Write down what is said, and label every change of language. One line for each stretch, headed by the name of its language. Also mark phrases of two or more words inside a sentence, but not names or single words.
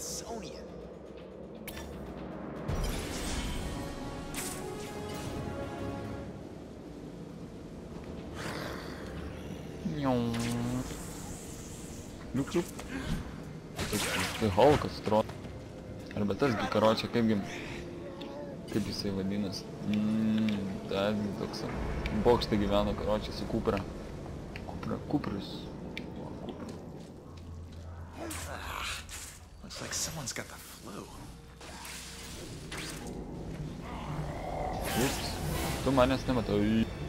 Lithuanian: Liuk. Tai Hulkas atrodo. Arba tas gi karočią, kaip jisai vadinas. Tas gi toks bokšte gyveno karočią su Kupra. Kupris.
English: Looks like someone's got the flu.
Lithuanian: Ups. Tu manęs nematai.